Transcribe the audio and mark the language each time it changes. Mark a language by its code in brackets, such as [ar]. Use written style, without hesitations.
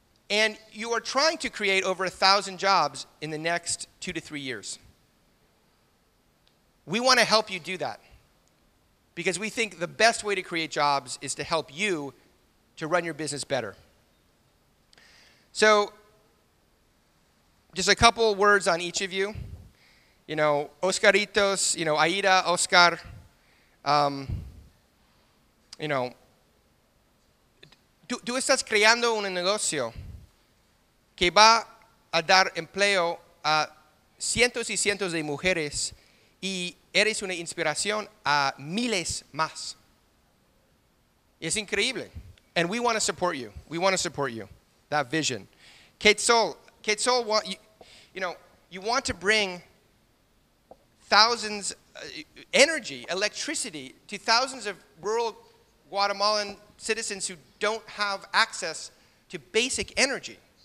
[en] And you are trying to create over 1,000 jobs in the next 2 to 3 years. We want to help you do that because we think the best way to create jobs is to help you to run your business better. So just a couple words on each of you. You know, [es] Oscaritos, you know, Aida, Oscar, you know, tú estás creando un negocio que va a dar empleo a cientos y cientos de mujeres y eres una inspiración a miles más. Es increíble. [en] And we want to support you. We want to support you. That vision. Quetzal, you know, you want to bring thousands, energy, electricity to thousands of rural Guatemalan citizens who don't have access to basic energy.